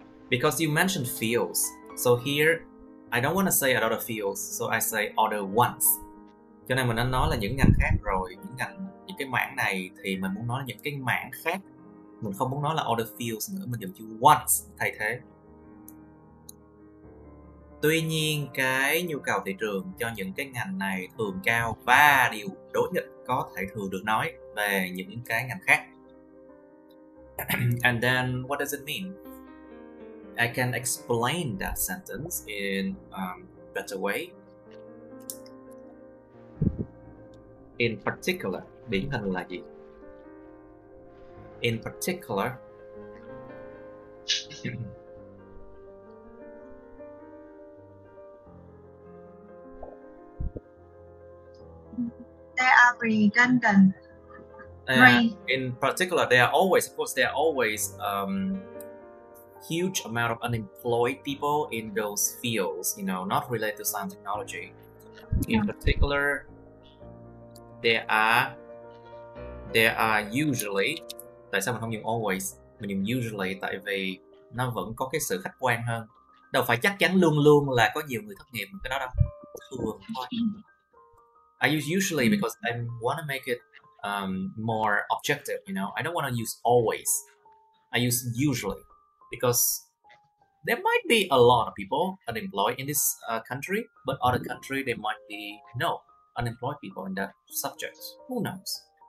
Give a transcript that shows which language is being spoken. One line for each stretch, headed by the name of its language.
English: Because you mentioned fields, so here I don't want to say other fields, so I say other ones.
Vietnamese: Cho nên mình đã nói là những ngành khác rồi, những cái mảng này thì mình muốn nói là những cái mảng khác. Mình không muốn nói là other fields nữa, mình dùng chữ ones thay thế. Tuy nhiên cái nhu cầu thị trường cho những cái ngành này thường cao và điều đối nghịch có thể thường được nói về những cái ngành khác.
English: And then what does it mean? I can explain that sentence in better way. In particular,
Vietnamese: điển hình là gì?
English: In particular, They are redundant. in particular, there are always, of course, there are always huge amount of unemployed people in those fields, you know, not related to science and technology. In particular, there are usually.
Vietnamese: Tại sao mình không dùng always, mình dùng usually? Tại vì nó vẫn có cái sự khách quan hơn. Đâu phải chắc chắn luôn luôn là có nhiều người thất nghiệp, cái đó đâu, thường thôi.
English: I use usually because I want to make it more objective, you know. I don't want to use always. I use usually because there might be a lot of people unemployed in this country, but other country there might be no unemployed people in that subject. Who knows?